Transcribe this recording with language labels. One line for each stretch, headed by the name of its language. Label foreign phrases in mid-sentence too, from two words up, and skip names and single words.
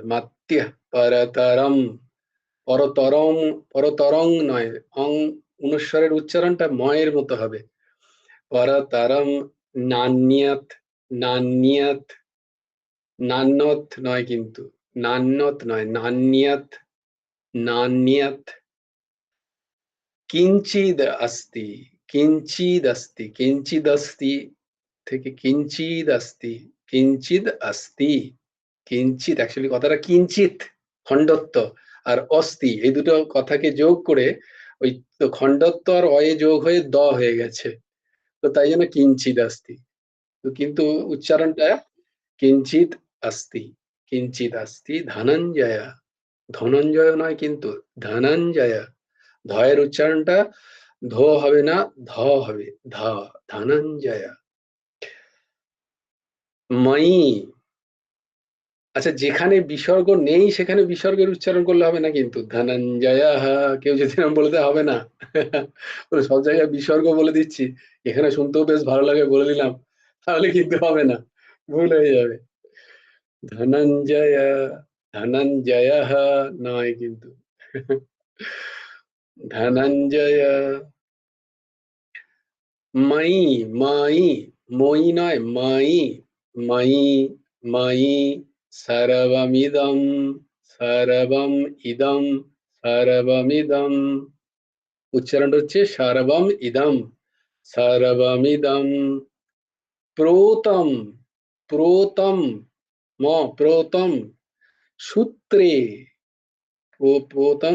Sanskrit: মাত্যা পরতরম, পরতরম, পরতরং
Bangla: নয়, অং অনুস্বরের উচ্চারণটা ময়ের মতো হবে।
Sanskrit: পরতরম নান্যৎ, নান্যৎ, নান্যৎ
Bangla: নয় কিন্তু,
Sanskrit: নান্যৎ নয়, নান্যৎ, নান্যৎ। কিঞ্চিদ अस्ति, কিঞ্চিদ अस्ति, কিঞ্চিদ अस्ति থেকে কিঞ্চিদ अस्ति, কিঞ্চিদ अस्ति,
Bangla: কিঞ্চিত, অ্যাকচুয়ালি কথাটা কিঞ্চিত খণ্ডত্ব আর অস্তি, এই দুটো কথাকে যোগ করে ওই তো খণ্ডত্ব আর অয়ে যোগ হয়ে দ হয়ে গেছে, তো তাই জন্য
Sanskrit: কিঞ্চিদ अस्ति।
Bangla: তো কিন্তু উচ্চারণটা
Sanskrit: কিঞ্চিত अस्ति, কিঞ্চিত अस्ति
Bangla: ধনঞ্জয়, ধনঞ্জয় নয় কিন্তু, ধনঞ্জয়। ধয়ের উচ্চারণটা ধ হবে না, ধ হবে, ধ, ধনঞ্জয়। ময়ি, আচ্ছা যেখানে বিসর্গ নেই সেখানে বিসর্গের উচ্চারণ করলে হবে না কিন্তু, ধনঞ্জয়, কেউ যদি নাম বলতে হবে না। সব জায়গায় বিসর্গ বলে দিচ্ছি, এখানে শুনতেও বেশ ভালো লাগে বলে দিলাম, তাহলে কিন্তু হবে না, ভুল হয়ে যাবে। ধনঞ্জয়, ধনঞ্জয় নয় কিন্তু, ধনঞ্জয়।
Sanskrit: ময়ি, ময়ি,
Bangla: মই নয়,
Sanskrit: ময়ি, ময়ি, ময়ি সর্বমিদং, সর্বম ইদম, সর্বমিদম।
Bangla: উচ্চারণ হচ্ছে
Sanskrit: সর্বম ইদম, সর্বমিদম প্রোতম, প্রোতম, ম প্রোতম সূত্রে, প্রোতম।